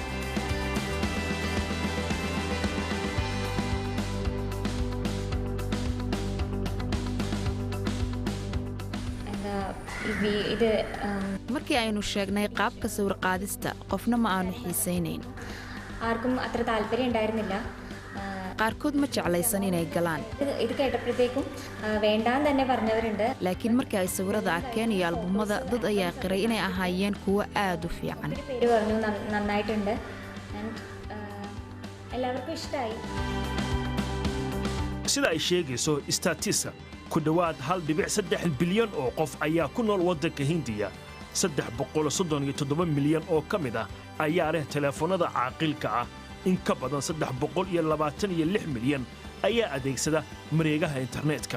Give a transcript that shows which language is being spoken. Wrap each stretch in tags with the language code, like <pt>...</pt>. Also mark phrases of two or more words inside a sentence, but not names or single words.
<so>markii aynu sheegnay qaabka sawir qaadista qofna ma aanu xiisaynayn</so> <ml>ആർക്കും അത്ര താല്പര്യം ഉണ്ടായിരുന്നില്ല</ml> <so>qaarkood ma jeclaysan inay galaan</so> <ml>ഇത് കേട്ടപ്പോഴത്തേക്കും വേണ്ടാന്ന് തന്നെ പറഞ്ഞവരുണ്ട്</ml> <so>laakiin markii ay sawirada arkeen iyo albumada dad ayaa qiray inay ahaayeen kuwo aad u fiican</so> <ml>പേര് പറഞ്ഞു നന്നായിട്ടുണ്ട് എല്ലാവർക്കും ഇഷ്ടമായി</ml> <so>sida ay sheegayso Statista ku dhawaad 1.3 bilyan oo qof ayaa ku nool waddanka Hindiya 337 milyan oo ka mid ah ayaa leh telefoonada caaqilka ah in ka badan 326 milyan ayaa adeegsada mareegaha internetka</so>